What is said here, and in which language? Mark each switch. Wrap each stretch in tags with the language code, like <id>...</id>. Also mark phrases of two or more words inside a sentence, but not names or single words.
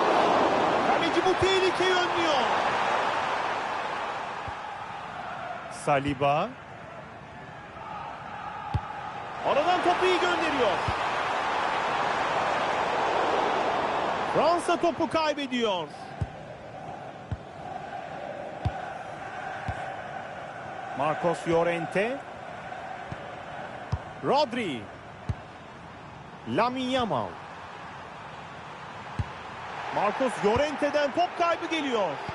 <tr>Kaleci bu tehlikeyi önlüyor. Saliba. Aradan topu iyi gönderiyor. Fransa topu kaybediyor. Marcos Llorente. Rodri. Lamine Yamal. Marcos Llorente'den top kaybı geliyor.</tr>